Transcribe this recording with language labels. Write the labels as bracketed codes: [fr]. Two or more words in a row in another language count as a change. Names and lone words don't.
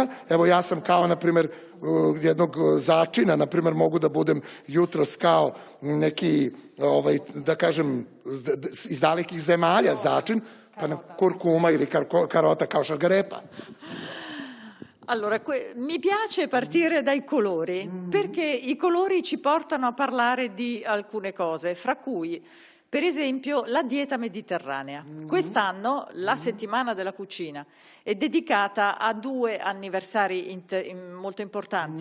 [sr] Evo ja sam kao, na primjer, jednog začina, na primjer, mogu da budem jutros kao neki, da kažem, iz dalekih zemalja začin, pa kurkuma ili karota kao šargarepa. [it] Allora, mi piace partire dai colori, perché i colori ci portano a parlare di alcune cose, fra cui per esempio la dieta mediterranea. Quest'anno la settimana della cucina è dedicata a 2 anniversari molto importanti.